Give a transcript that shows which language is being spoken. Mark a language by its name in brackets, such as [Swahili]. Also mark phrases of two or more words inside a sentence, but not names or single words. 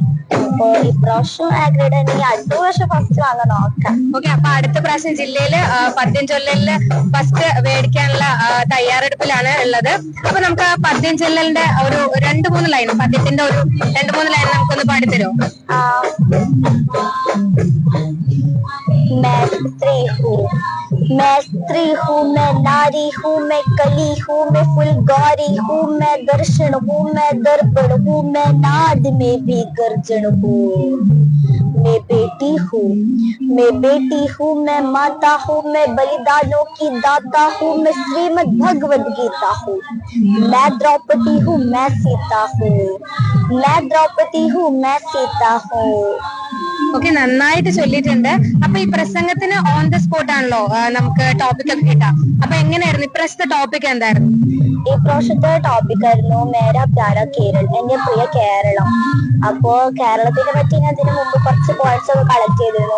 [Malayalam] അപ്പൊ ഇപ്രാവശ്യം A ഗ്രേഡ് ആണെങ്കിൽ അടുത്ത പ്രാവശ്യം ഫസ്റ്റ് വാങ്ങാൻ നോക്കാം. ഓക്കെ, അപ്പൊ അടുത്ത പ്രാവശ്യം ജില്ലയില് പദ്യം ചൊല്ലലില് ഫസ്റ്റ് മേടിക്കാനുള്ള തയ്യാറെടുപ്പിലാണ് ഉള്ളത്. അപ്പൊ നമുക്ക് ആ പദ്യം ചൊല്ലലിന്റെ ഒരു 2-3 ലൈൻ, പദ്യത്തിന്റെ ഒരു 2-3 ലൈൻ നമുക്കൊന്ന് പാടിത്തരുമോ? [Hindi] मैं स्त्री हूँ, मैं नारी हूँ, मैं कली हूँ, मैं फुलगारी हूँ, मैं दर्शन हूँ, मैं दर्पण हूँ, मैं नाद में भी गर्जन हूँ। मैं बेटी हूँ, मैं माता हूँ, मैं बलिदानों की दाता हूँ, मैं श्रीमद् भगवद गीता हूँ। मैं द्रौपदी हूँ, मैं सीता हूँ, मैं द्रौपदी हूँ, मैं सीता हूँ. [Malayalam] ഓക്കെ, നന്നായിട്ട് ചൊല്ലിയിട്ടുണ്ട്. അപ്പൊ ഈ പ്രസംഗത്തിന് [English] on the spot [Malayalam] ആണല്ലോ നമുക്ക് ടോപ്പിക് ഒക്കെ കിട്ടാം. അപ്പൊ എങ്ങനെയായിരുന്നു ഇപ്രാവശ്യത്തെ ടോപ്പിക് എന്തായിരുന്നു? ഈ പ്രാവശ്യത്തെ ടോപ്പിക് ആയിരുന്നു [Hindi] मेरा प्यारा केरल, [Malayalam] എന്റെ പ്രിയ കേരളം. അപ്പോ കേരളത്തിനെ പറ്റി ഞാൻ ഇതിനു മുമ്പ് കുറച്ച് പോയിന്റ്സ് ഒക്കെ കളക്ട് ചെയ്തിരുന്നു.